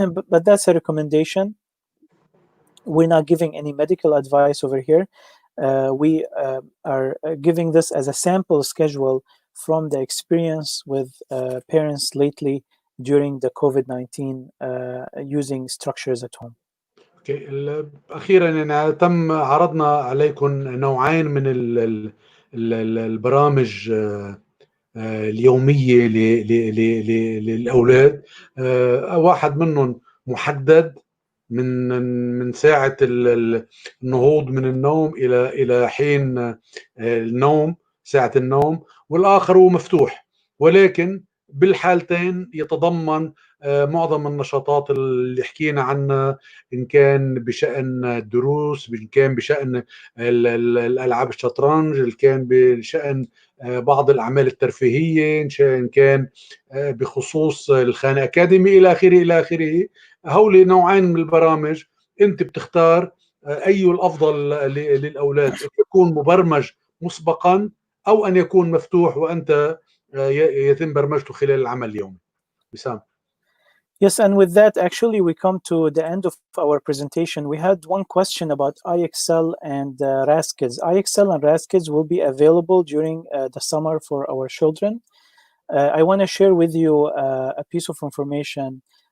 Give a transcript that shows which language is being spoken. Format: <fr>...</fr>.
<en>But that's a recommendation. We're not giving any medical advice over here. We are giving this as a sample schedule from the experience with parents lately during the COVID-19 using structures at home.</en> <ar>أخيرا يعني تم عرضنا عليكم نوعين من البرامج اليومية للأولاد. واحد منهم محدد من ساعة النهوض من النوم إلى حين النوم، ساعة النوم، والآخر هو مفتوح، ولكن بالحالتين يتضمن معظم النشاطات اللي حكينا عنها، إن كان بشأن الدروس، إن كان بشأن الألعاب الشطرنج، إن كان بشأن بعض الأعمال الترفيهية، إن كان بخصوص الخان أكاديمي إلى آخره إلى آخره. هؤلاء نوعين من البرامج، أنت بتختار أي الأفضل للأولاد، أن يكون مبرمج مسبقا أو أن يكون مفتوح وأنت يتم برمجته خلال العمل اليومي. وسام.</ar> <en>Yes, and with that, actually, we come to the end of our presentation. We had one question about IXL and RASKids. IXL and RASKids will be available during the summer for our children. I want to share with you a piece of information.</en>